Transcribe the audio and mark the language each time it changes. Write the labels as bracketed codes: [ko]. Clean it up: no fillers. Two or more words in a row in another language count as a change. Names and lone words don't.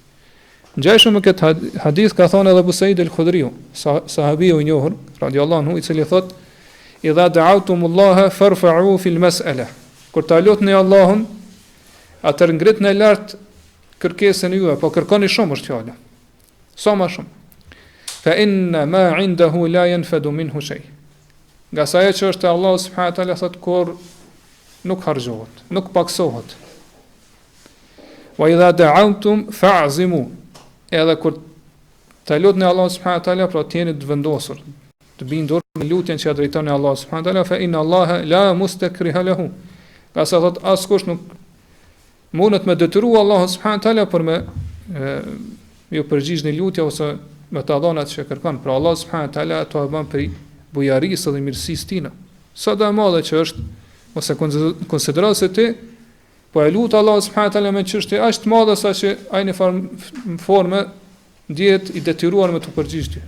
[sq] Ngjajshëm me këtë hadith ka thënë edhe Abu Said al-Khudriu, sahabiu i njohur, [ar] رضي الله عنه, [sq] i cili thot: [ar] "إذا دعوتم الله فارفعوا في المسألة." [sq] Kur ta lutni Allahun, atëherë ngritni lart kërkesën juaj, po kërkoni shumë është fjala. Sa më shumë. [ar] فإن ما عنده لا ينفد منه شيء. [sq] Nga sa ajo që është e Allahu [ar] سبحانه وتعالى [sq] thot kur nuk harxhohet, nuk paksohet. [ar] وإذا دعوتم فاعزموا. [sq] Edhe kur të lutni Allahu [ar] سبحانه وتعالى, [sq] pra të jeni të vendosur, të bindur në lutjen që ja drejtoni Allahu [ar] سبحانه وتعالى, فإن الله لا مستكره له. [sq] Ka sa thot askush nuk mundet me detyru Allahu [ar] سبحانه وتعالى [sq] për me ju përgjigj në lutje ose me të dhënat që kërkon. Pra Allahu [ar] سبحانه وتعالى [sq] ato e bën për bujarisë dhe mirësisë tina. Sa do e madhe që është, ose konsiderohet se ti po e lut Allahu [ar] سبحانه وتعالى [sq] me çështje aq të madhe sa që ai në formë ndihet i detyruar me të përgjigj ty.